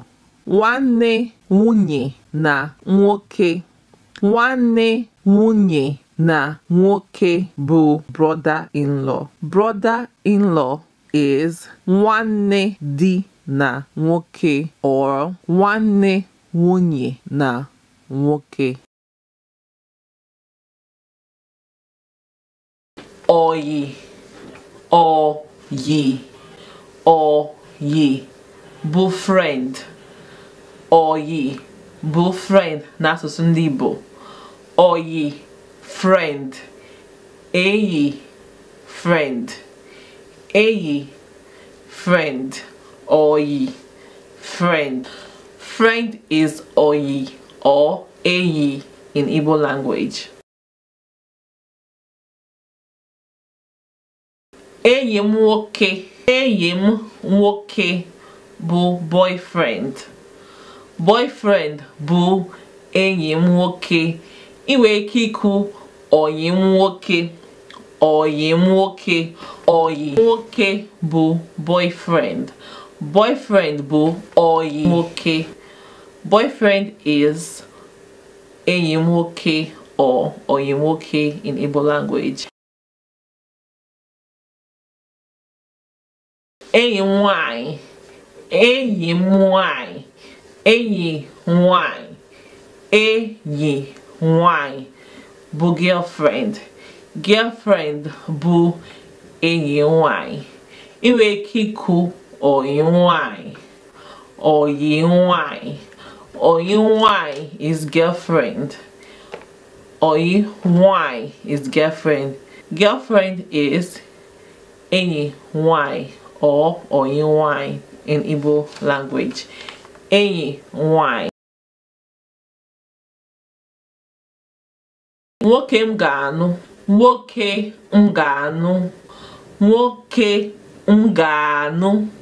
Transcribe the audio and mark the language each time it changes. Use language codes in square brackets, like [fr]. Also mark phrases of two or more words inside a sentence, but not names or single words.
[ig] Nwanne nwunye na nwoke. Nwanne nwunye na nwoke bụ brother-in-law. [en] Brother-in-law is [ig] nwanne di na nwoke [en] or [ig] nwanne nwunye na nwoke. Oyi. Oyi. Oyi bụ friend. Oyi bụ friend n'asụsụ ndị Igbo. Oyi friend. Eyi friend. Eyi friend. [en] Oyi friend. Friend is oyi or eyi in Igbo language. [ig] Enyi m nwoke. Enyi m nwoke bụ boyfriend. Boyfriend bụ enyi m nwoke. Ị nwere ike ikwu oyi m nwoke. Oyi m nwoke. Oyi nwoke bụ boyfriend. Boyfriend bụ oyi nwoke. [en] Boyfriend is [ig] enyi m nwoke [en] or [ig] oyi nwoke [en] in Igbo language. [ig] Enyi m nwanyị. Enyi m nwanyị. Enyi nwanyị. Enyi nwanyị bụ girlfriend. Girlfriend bụ enyi nwanyị. Ị nwere ike ikwu oyi nwanyị. Oyi nwanyị. Oyi nwanyị [en] is girlfriend. [ig] Oyi nwanyị [en] is girlfriend. Girlfriend is [ig] enyi nwanyị [en] or [ig] oyi nwanyị [en] in Igbo language. [ig] Enyi nwanyị. Nwoke m ga-anụ. Nwoke m ga-anụ. Nwoke m ga-anụ.